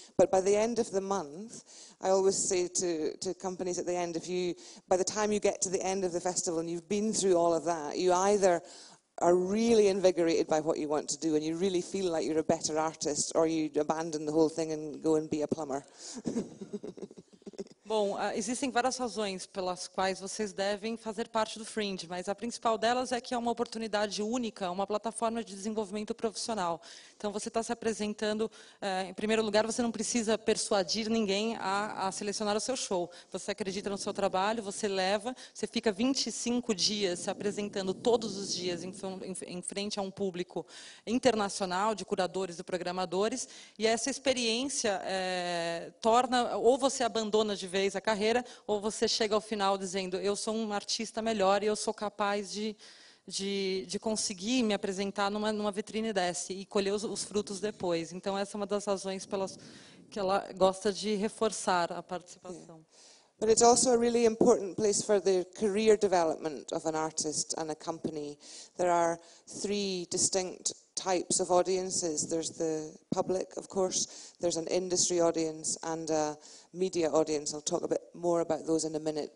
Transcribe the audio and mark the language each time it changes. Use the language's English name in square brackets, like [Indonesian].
[English] But by the end of the month, I always say to companies at the end, by the time you get to the end of the festival and you've been through all of that, you either are really invigorated by what you want to do and you really feel like you're a better artist, or you abandon the whole thing and go and be a plumber. [Portuguese] Bom, existem várias razões pelas quais vocês devem fazer parte do Fringe, mas a principal delas é que é uma oportunidade única, uma plataforma de desenvolvimento profissional. Então, você está se apresentando, em primeiro lugar, você não precisa persuadir ninguém a selecionar o seu show. Você acredita no seu trabalho, você leva, você fica 25 dias se apresentando todos os dias em frente a um público internacional de curadores e programadores, e essa experiência torna, ou você abandona de vez a carreira, ou você chega ao final dizendo, eu sou um artista melhor e eu sou capaz de conseguir me apresentar numa vitrine dessa e colher os frutos depois. Então, essa é uma das razões pelas que ela gosta de reforçar a participação. [English] But it's also a really important place for the career development of an artist and a company. There are 3 distinct types of audiences. There's the public, of course, there's an industry audience and a media audience. I'll talk a bit more about those in a minute.